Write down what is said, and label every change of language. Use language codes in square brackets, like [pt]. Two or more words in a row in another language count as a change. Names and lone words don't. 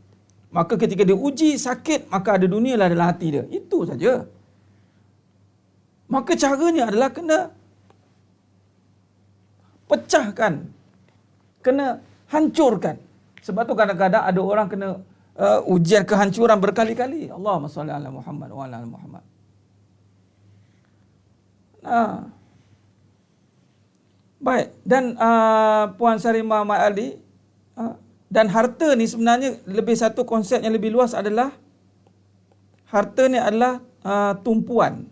[ms] Maka ketika dia uji sakit, maka ada dunia lah dalam hati dia. Itu saja. Maka caranya adalah kena pecahkan. Kena hancurkan. Sebab tu kadang-kadang ada orang kena ujian kehancuran berkali-kali. [ar] اللهم صل على محمد وعلى محمد. [ms] Baik. Dan Puan Sarimah Mat Ali, dan harta ni sebenarnya lebih satu konsep yang lebih luas adalah harta ni adalah tumpuan.